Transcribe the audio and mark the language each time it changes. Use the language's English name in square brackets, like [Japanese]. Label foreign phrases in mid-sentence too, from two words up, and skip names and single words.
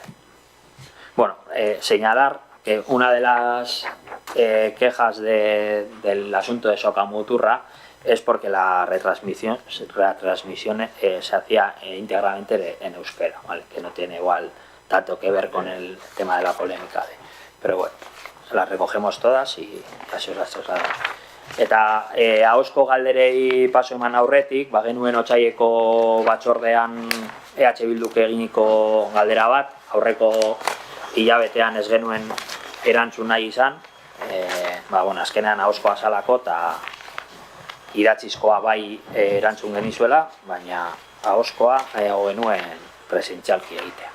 [Spanish] Bueno, señalar que una de las quejas del asunto de Socamuturra es porque la retransmisión se hacía íntegramente en euskera, ¿vale? Que no tiene igual tanto que ver con el tema de la polémica. Pero bueno, las recogemos todas y casi os las trasladamos. [Basque] Eta ahozko galderei paso eman aurretik, genuen otsaileko batzordean EH Bilduk eginiko galdera bat, aurreko hilabetean ez genuen erantzun nahi izan, azkenean ahozkoa zalako eta idatzizkoa bai erantzun genizuela, baina ahozkoa genuen presentzialki egitea.